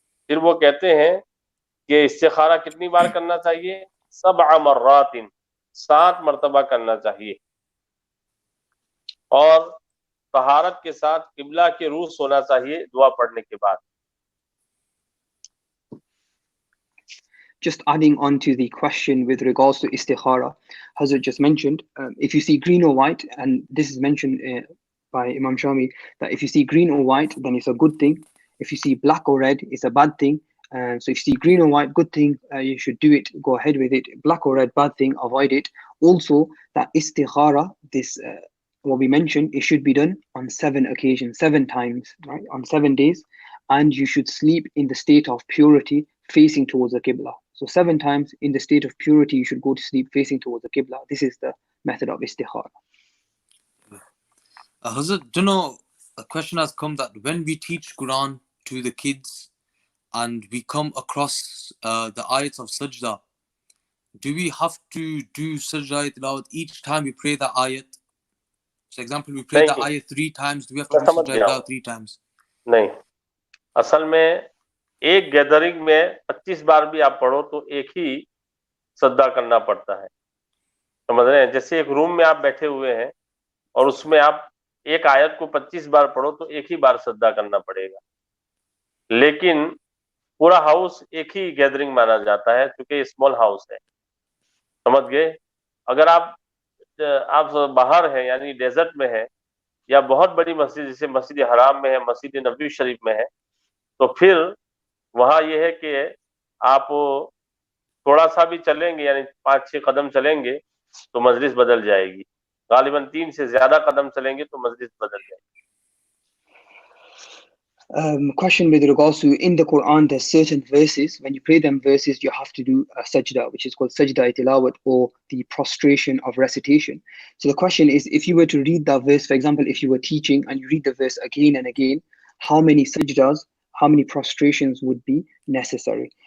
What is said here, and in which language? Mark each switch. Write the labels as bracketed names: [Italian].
[Hindi] फिर वो कहते हैं कि इस्तिखारा कितनी बार करना चाहिए? 7 मर्रातिन, 7 मर्तबा करना चाहिए, और तहारत के साथ किबला के रूह सोना चाहिए दुआ पढ़ने के बाद। [English] Just adding on to the question with regards to istikhara, Hazrat just mentioned, if you see green or white, and this is mentioned by Imam Shami, that if you see green or white, then it's a good thing. If you see black or red, it's a bad thing. So if you see green or white, good thing, you should do it, go ahead with it. Black or red, bad thing, avoid it. Also, that istikhara, this what we mentioned, it should be done on 7 occasions, 7 times, right, on 7 days, and you should sleep in the state of purity, facing towards the Qibla. So 7 times in the state of purity, you should go to sleep facing towards the Qibla. This is the method of istikhara. Hazrat, do you know, a question has come that when we teach Quran to the kids and we come across the ayats of sajda, do we have to do sajda tilawat each time we pray the ayat? For example, we pray the ayat 3 times, do we have to do sajda tilawat 3 times? [Hindi] नहीं, असल में एक gathering में 25 बार भी आप पढ़ो तो एक ही सजदा करना पड़ता है, समझ रहे हैं? जैसे एक रूम में आप बैठे हुए हैं और उसमें आप एक आयत को 25 बार पढ़ो तो एक ही बार सजदा करना पड़ेगा, लेकिन पूरा हाउस एक ही गैदरिंग माना जाता है क्योंकि स्मॉल हाउस है, समझ गए? अगर आप बाहर हैं, यानी डेजर्ट में है, या बहुत बड़ी मस्जिद जैसे मस्जिद हराम में है, मस्जिद नबवी शरीफ में है, तो फिर वहां ये है कि आप थोड़ा सा भी चलेंगे, यानी 5-6 कदम चलेंगे तो मजलिस बदल जाएगी, गालिबन 3 से ज्यादा कदम चलेंगे तो मजलिस बदल जाएगी। [English] Question with regards to, in the Quran, there's certain verses, when you pray them verses, you have to do a sajda, which is called sajda tilawat, or the prostration of recitation. So the question is, if you were to read that verse, for example, if you were teaching and you read the verse again and again, how many sajdas, how many prostrations would be necessary?